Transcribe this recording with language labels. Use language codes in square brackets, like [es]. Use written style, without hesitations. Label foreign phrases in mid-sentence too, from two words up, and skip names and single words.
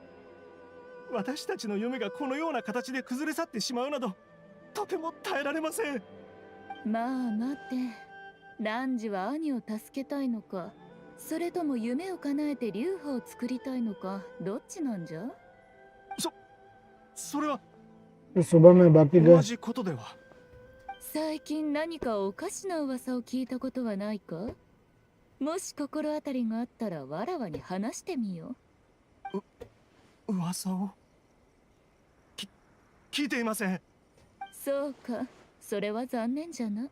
[ja] 私たちの夢がこのような形で崩れ去ってしまうなどとても耐えられません。まあ待て、汝は兄を助けたいのか、それとも夢を叶えて流派を作りたいのか、どっちなんじゃ？それは [hi] सुबह में बाकी [ja] 同 [hi] गए [ja] じことでは。最近何かおかしな噂を聞いたことはないか？もし心当たりがあったらわらわに話してみよう。噂を聞いていません。そうか、それは残念じゃな。